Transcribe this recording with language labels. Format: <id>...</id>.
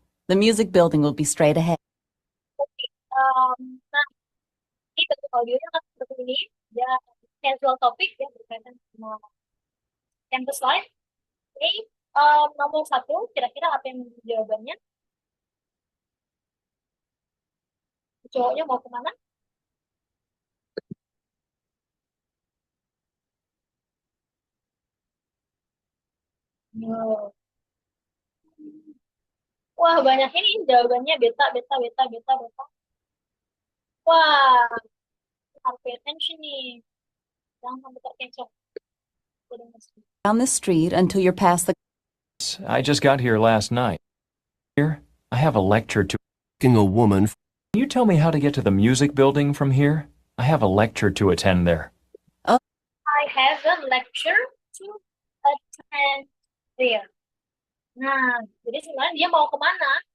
<en>The music building will be straight ahead.</en> <id>Nah, ini bentuk audionya kan seperti ini. Dia casual topik ya, berkaitan sama campus life. Oke, nomor 1, kira-kira apa yang menjadi jawabannya? Cowoknya mau kemana?</id> <en>No.</en> <id>Wah, banyak ini jawabannya beta, beta, beta, beta, beta. Wah, Harus</id> <en>pay attention</en> <id>nih. Jangan sampai terkecoh.</id> <en>Down the street until you're past the... I just got here last night. Here, I have a lecture to... Asking a woman, Can you tell me how to get to the music building from here? I have a lecture to attend there. I have a lecture to attend there.</en> <id>Nah, jadi sebenarnya dia mau kemana?</id>